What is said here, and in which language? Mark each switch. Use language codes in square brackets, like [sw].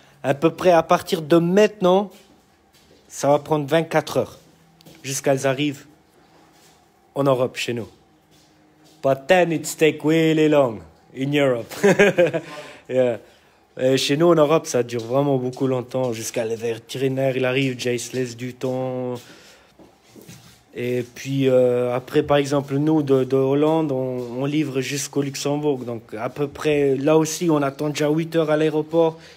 [fr] À peu près à partir de maintenant, ça va prendre 24 heures jusqu'à qu'elles arrivent en Europe, chez nous. [en] But then it's take really long in Europe. Yeah. [fr] Et chez nous en Europe, ça dure vraiment beaucoup longtemps. Jusqu'à les vétérinaires, il arrive, Jace laisse du temps. Et puis après, par exemple, nous, de Hollande, on livre jusqu'au Luxembourg. Donc à peu près, là aussi, on attend déjà 8 heures à l'aéroport.